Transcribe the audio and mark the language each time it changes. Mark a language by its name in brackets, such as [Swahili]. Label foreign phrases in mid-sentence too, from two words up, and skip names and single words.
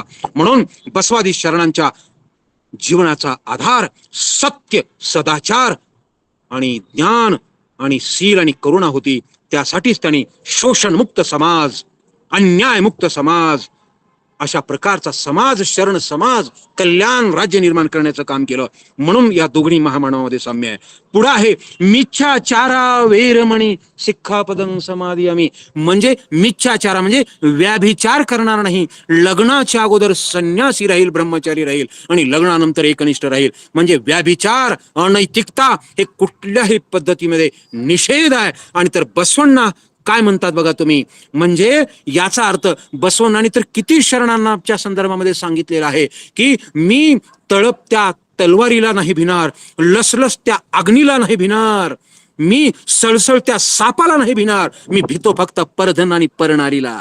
[Marathi] म्हणून बसवादी शरणांच्या जीवनाचा आधार सत्य, सदाचार आणि ज्ञान आणि शील आणि करुणा होती. त्यासाठीच त्यांनी शोषणमुक्त समाज, अन्यायमुक्त समाज, अशा प्रकारचा समाज, शरण समाज, कल्याण राज्य निर्माण करण्याचं काम केलं. म्हणून या दोघी महामानवामध्ये साम्य आहे. पुढे आहे [Pali] मिथ्याचारा वेरमणी शिक्खापदं समाधियामी. [Marathi] म्हणजे मिथ्याचारा म्हणजे व्याभिचार करणार नाही. लग्नाच्या अगोदर संन्यासी राहील, ब्रह्मचारी राहील, आणि लग्नानंतर एकनिष्ठ राहील. म्हणजे व्याभिचार, अनैतिकता हे कुठल्याही पद्धतीमध्ये निषेध आहे. आणि तर बसवण्णा काय म्हणतात बघा तुम्ही, म्हणजे याचा अर्थ बसवण्णांनी तर किती शरणांच्या संदर्भामध्ये सांगितलेलं आहे की मी तळपत्या तलवारीला नाही भिणार, लसलसत्या अग्नीला नाही भिणार, मी सळसळत्या सापाला नाही भिणार, मी भीतो फक्त परधन आणि परनारीला.